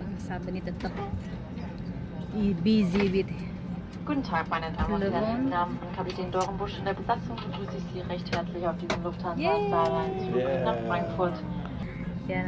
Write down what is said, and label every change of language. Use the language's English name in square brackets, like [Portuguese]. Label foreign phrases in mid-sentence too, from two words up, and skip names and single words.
[Indonesian] Sabeni tetap [English] busy with [German] Guten Tag, meine Damen und Herren. Telefon. Im Namen von Kapitän Dorenbusch und der Besatzung begrüße ich Sie recht herzlich auf diesem Lufthansa Yay. Starlines Flug nach Frankfurt. [Indonesian] ya.